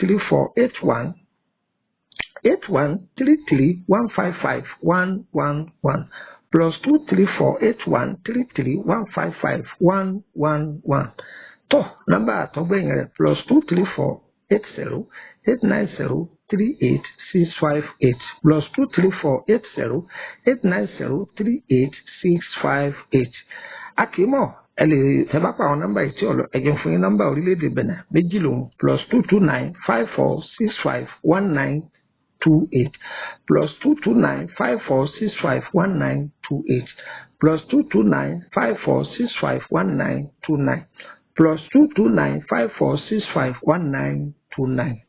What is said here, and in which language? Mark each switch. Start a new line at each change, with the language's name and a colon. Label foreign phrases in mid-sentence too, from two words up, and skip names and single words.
English: four eight one eight one three three one five five one one one. Plus two three four eight one three three one five five one one one.
Yoruba: Tó, nọ́mbà àtọ́gbẹ̀yìn rẹ̀,
English: plus two three four eight zero eight nine zero three eight six five eight. Plus two three four eight zero eight nine zero three eight six five eight.
Yoruba: A kì í mọ̀, ẹ lè, ẹ bá pa àwọn nọ́mbà yìí tí ò lọ, ẹ jẹun fún yín nọ́mbà orílẹ̀-èdè Benin méjì lòun,
English: plus two two nine five four six five one nine two eight, plus two two nine five four six five one nine two eight, plus two two nine five four six five one nine two nine.